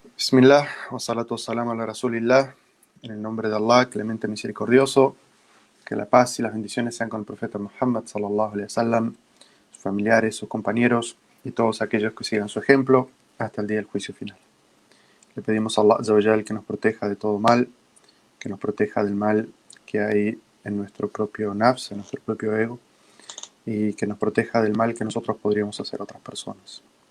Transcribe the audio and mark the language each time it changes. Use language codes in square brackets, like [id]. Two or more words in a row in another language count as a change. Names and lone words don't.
[ar] بسم الله والصلاة والسلام على رسول الله. [es] En el nombre de Allah, clemente misericordioso, que la paz y las bendiciones sean con el profeta Muhammad [ar] صلى الله عليه وسلم, [es] sus familiares, sus compañeros y todos aquellos que sigan su ejemplo hasta el día del juicio final. Le pedimos a [ar] الله عز وجل [es] que nos proteja de todo mal, que nos proteja del mal que hay en nuestro propio nafs, en nuestro propio ego, y que nos proteja del mal que nosotros podríamos hacer a otras personas.